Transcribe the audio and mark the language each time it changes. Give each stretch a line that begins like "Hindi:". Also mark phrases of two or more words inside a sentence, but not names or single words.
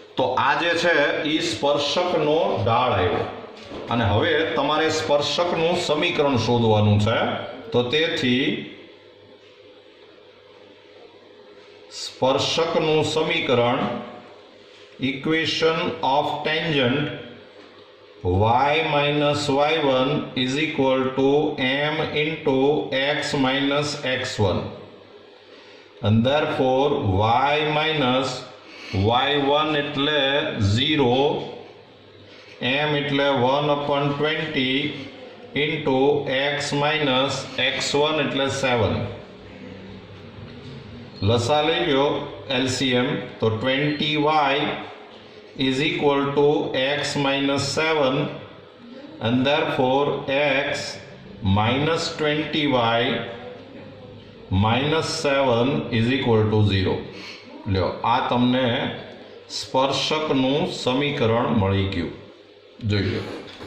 Gujarati: તો આ જે છે એ સ્પર્શકનો ઢાળ આવ્યો અને હવે તમારે સ્પર્શકનું સમીકરણ શોધવાનું છે. તો તેથી સ્પર્શકનું સમીકરણ
English: equation of tangent
Gujarati: y
English: minus y1 is equal to m into x minus x1 and therefore y minus y1 એટલે 0 m એટલે 1/20 into x minus x1 એટલે 7.
Gujarati: લસા લઈ લ્યો
English: LCM તો 20y is equal to x minus 7 and therefore x minus 20y minus 7 is equal to 0.
Gujarati: લ્યો આ તમને સ્પર્શકનું સમીકરણ મળી ગયું. જોઈ લો.